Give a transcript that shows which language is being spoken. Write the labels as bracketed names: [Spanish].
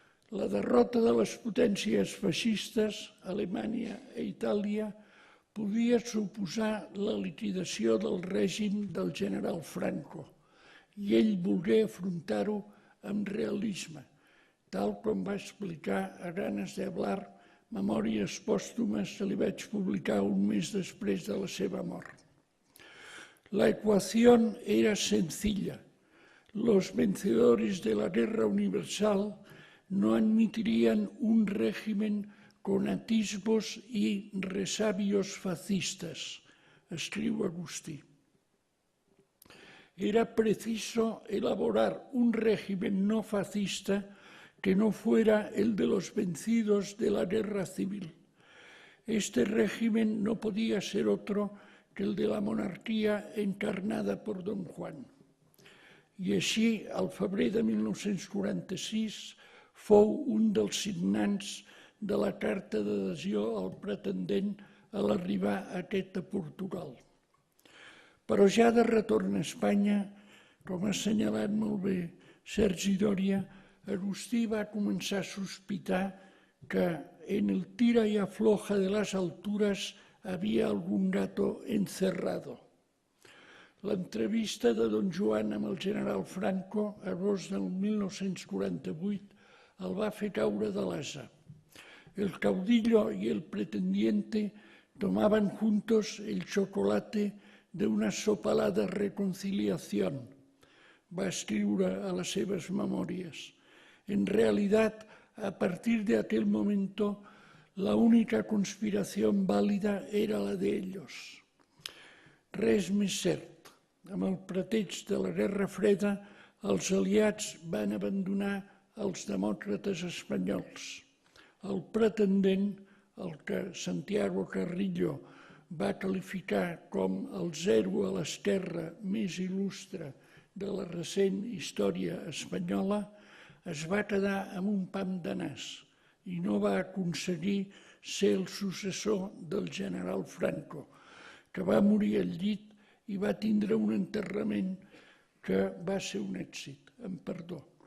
[Catalan] La derrota de les potències feixistes, Alemanya i Itàlia, podia suposar la liquidació del règim del general Franco, i ell volgué afrontar-ho amb realisme, tal com va explicar a Ganas de Hablar, Memòries pòstumes que li vaig publicar un mes després de la seva mort. [Spanish] La ecuación era sencilla. Los vencedores de la guerra universal no admitirían un régimen con atisbos y resabios fascistas, [Catalan] escriu Agustí. [Spanish] Era preciso elaborar un régimen no fascista que no fuera el de los vencidos de la guerra civil. Este régimen no podía ser otro que el de la monarquia encarnada por don Juan. [Catalan] I així, al febrer de 1946, fou un dels signants de la carta d'adhesió al pretendent a l'arribar aquest a Portugal. Però ja de retorn a Espanya, com ha assenyalat molt bé Sergi Doria, Agustí va començar a sospitar que [Spanish] en el tira y afloja de las alturas había algún gato encerrado. [Catalan] L'entrevista de don Joan amb el general Franco, a agost del 1948, el va fer caure de l'asa. [Spanish] El caudillo y el pretendiente tomaban juntos el chocolate de una sopalada reconciliación, [Catalan] va escriure a les seves memòries. [Spanish] En realidad, a partir de aquel momento, la única conspiración válida era la de ellos. [Catalan] Res més cert. Amb el pretext de la Guerra Freda, els aliats van abandonar els demòcrates espanyols. El pretendent, el que Santiago Carrillo va qualificar com el zero a l'esquerra més il·lustre de la recent història espanyola, es va quedar amb un pam de nas i no va aconseguir ser el successor del general Franco, que va morir al llit i va tindre un enterrament que va ser un èxit, amb perdó.